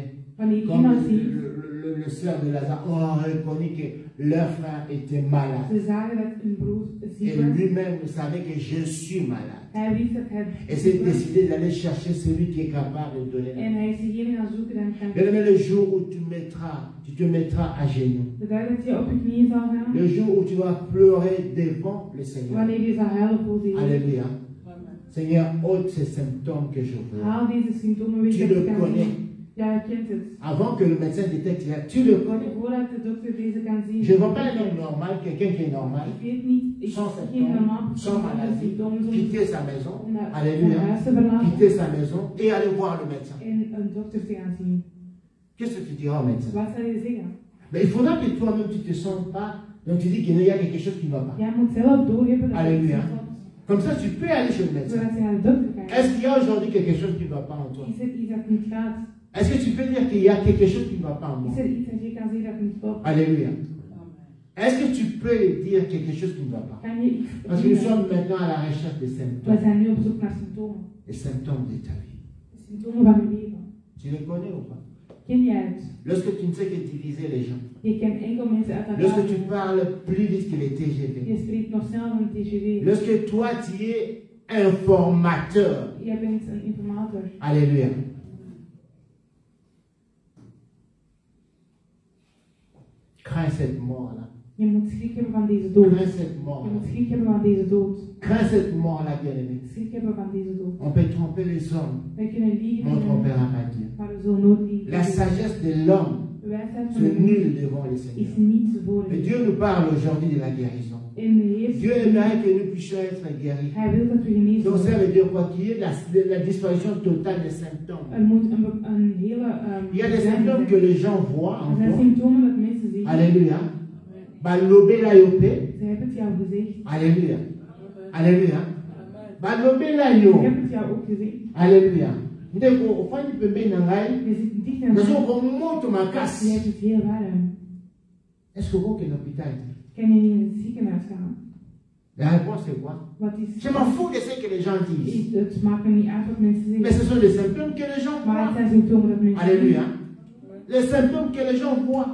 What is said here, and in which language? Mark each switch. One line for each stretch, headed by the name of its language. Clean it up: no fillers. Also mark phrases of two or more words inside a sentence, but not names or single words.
Dutch: Wanneer
French: comme
Dutch: iemand ziet,
French: le sœur de Lazare, ont reconnu que leur frère était malade.
Dutch: ze zagen dat een broer ziek
French: Et
Dutch: was.
French: lui-même savait que je suis malade.
Dutch: Hij wist dat hij
French: Et s'est décidé d'aller chercher celui qui est capable de donner la
Dutch: en
French: vie.
Dutch: hij is diegene gaan zoeken en kan.
French: Bien-aimé, le jour où tu te mettras à genoux,
Dutch: De dag dat je op je knieën zal gaan,
French: le jour où tu vas pleurer devant le Seigneur.
Dutch: wanneer je zal huilen voor de Heer.
French: Alléluia. Seigneur, ôte ces symptômes que je vois.
Dutch: Haal deze symptomen weg
French: Tu
Dutch: dat
French: le
Dutch: je kan
French: connais.
Dutch: zien. Ja, je kent het.
French: Avant que le médecin détecte, tu le connais.
Dutch: Voordat de dokter deze kan zien.
French: Je ne vois pas un homme normal, quelqu'un qui est normal,
Dutch: Ik weet niet, ik
French: sans
Dutch: zie geen normaal
French: symptômes, sans maladie,
Dutch: symptomen
French: quitter sa maison,
Dutch: om naar
French: alléluia,
Dutch: huis te verlaten
French: quitter sa maison et aller voir le médecin.
Dutch: en een dokter te gaan zien.
French: Qu'est-ce que tu diras au médecin?
Dutch: Wat zal je zeggen?
French: Mais il faudra que toi-même tu ne te sens pas, donc tu dis qu'il y a quelque chose qui ne va pas.
Dutch: Jij moet zelf doorhebben dat
French: Alléluia.
Dutch: het klopt.
French: Comme ça, tu peux aller chez le médecin.
Dutch: Zodat je naar de dokter kan gaan.
French: Est-ce qu'il y a aujourd'hui quelque chose qui ne va pas en toi?
Dutch: Is er iets dat niet gaat?
French: Est-ce que tu peux dire qu'il y a quelque chose qui ne va pas en moi?
Dutch: Is er iets dat je kan zeggen dat niet klopt?
French: Alléluia. Est-ce que tu peux dire quelque chose qui ne va pas?
Dutch: Kan je iets
French: Parce que nous
Dutch: zeggen?
French: sommes maintenant à la recherche des
Dutch: We
French: symptômes.
Dutch: zijn nu op zoek naar symptomen.
French: Les symptômes de ta vie.
Dutch: De symptomen van je leven.
French: Tu les connais ou pas?
Dutch: Ken jij het?
French: Lorsque tu ne sais que diviser les gens.
Dutch: Je kent enkel mensen uit elkaar.
French: Lorsque tu parles plus vite que les TGV.
Dutch: Je spreekt nog sneller dan een TGV.
French: Lorsque toi tu es informateur.
Dutch: Je bent een informator.
French: Alléluia. Crains cette mort-là.
Dutch: Je moet schrik hebben van deze dood.
French: Crains cette mort.
Dutch: Je moet schrik hebben van deze dood.
French: Crains cette mort-là, bien-aimé.
Dutch: Schrik hebben van deze dood.
French: On peut tromper les hommes,
Dutch: Wij kunnen
French: mais on ne
Dutch: liegen,
French: trompera pas Dieu.
Dutch: maar we zullen nooit liegen.
French: La sagesse de l'homme
Dutch: De wijsheid van
French: se
Dutch: de mens
French: nul devant le
Dutch: is
French: Seigneur.
Dutch: niets voor
French: Mais
Dutch: hem.
French: Dieu nous parle aujourd'hui de la guérison.
Dutch: En de Heer,
French: Dieu aimerait que nous puissions être guéris.
Dutch: Hij wil dat we genezen
French: Donc ça
Dutch: worden.
French: veut dire quoi? Qu'il y ait la disparition totale des symptômes.
Dutch: Moet een hele...
French: Il y a des symptômes que les gens voient
Dutch: Er zijn
French: encore.
Dutch: symptomen dat mensen zien.
Lingala: Alléluia. Balobe la yope.
Dutch: Ze hebben het jou gezegd.
French: Alléluia. Alléluia.
Lingala: Balobe la
Dutch: Ik
Lingala: yo.
Dutch: heb het jou ook gezegd.
French: Alléluia.
Lingala: Ndeko ofandi pembeni na ngai.
Dutch: Je zit dicht aan
Lingala: Nazo
Dutch: mij.
Lingala: ko moto
Dutch: Je
Lingala: makasi.
Dutch: hebt het heel warm.
French: Est-ce que vous êtes hôpital?
Dutch: Kan je in het ziekenhuis gaan?
French: La réponse est quoi?
Dutch: Wat is...
French: Je m'en fous de ce que les gens disent.
Dutch: Het maakt me niet uit wat mensen
French: Mais
Dutch: zeggen.
French: ce sont des symptômes que les gens
Dutch: Maar het
French: voient.
Dutch: zijn symptomen dat mensen
French: Alléluia. Les symptômes que les gens voient.